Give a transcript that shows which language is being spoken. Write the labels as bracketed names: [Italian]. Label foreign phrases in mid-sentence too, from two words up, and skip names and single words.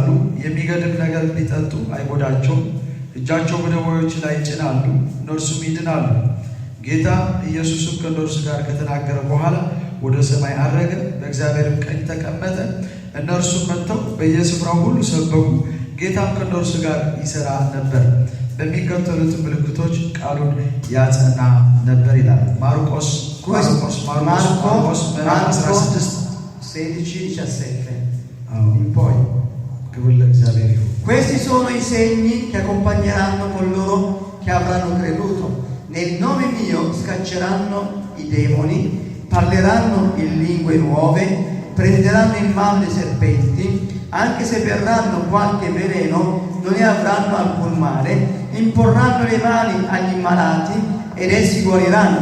[Amharic] የሚገድል ነገር ቢጠጡ አይጎዳቸውም፣ እጃቸው በደዌዎች ላይ ይጭናሉ፣ እነርሱም ይድናሉ። ጌታ ኢየሱስም ከእነርሱ ጋር ከተናገረ በኋላ ወደ ሰማይ አረገ፣ በእግዚአብሔርም ቀኝ ተቀመጠ። እነርሱም መጥተው በየስፍራው ሁሉ ሰበኩ። ጌታም ከእነርሱ ጋር ይሠራ ነበር፣ በሚከተሉት ምልክቶች ቃሉን ያጸና ነበር ይላል። ማርቆስ [Italian] 16:17 in poi. [Amharic] ክብር ለእግዚአብሔር ይሁን። [Italian] Questi sono i segni che accompagneranno coloro che avranno creduto. Nel nome mio scacceranno i demoni, parleranno in lingue nuove, prenderanno in mano dei serpenti, anche se berranno qualche veleno non ne avranno alcun male, imporranno le mani agli malati ed essi guariranno.